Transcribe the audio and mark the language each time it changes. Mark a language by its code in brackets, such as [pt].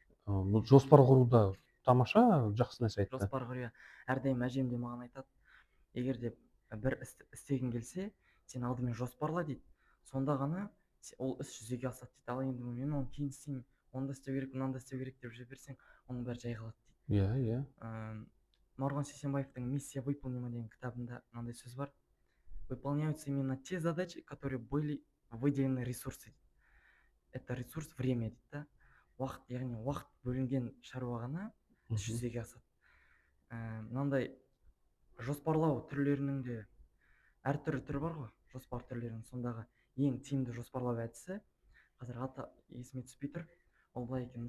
[kk] Бұл жоспар құруда тамаша, жақсы нәрсе айтты. Жоспар құру, әрдайым әжем де маған айтады, егер де бір істі істегің келсе, сен алдымен жоспарла дейді, сонда ғана ол іс жүзеге асады дейді. Ал енді мен оны кейін істеймін, оны да істеу керек, мынаны да істеу керек деп жүре берсең, оның бәрі жай қалады дейді. Иә, иә. Марғұлан Сейсенбаевтың «Миссия выполнима» деген кітабында мынандай сөз бар: [ru] выполняются именно те задачи, которые были выделены ресурсы. Это ресурс время [kk] дейді да. Уақыт, яғни уақыт бөлінген шаруа ғана іс жүзеге асады. Мынандай жоспарлау түрлерінің де әртүрлі түрі бар ғой, жоспар түрлерінің. Сондағы ең тиімді жоспарлау әдісі, қазір аты есіме түспей тұр, ол былай екен.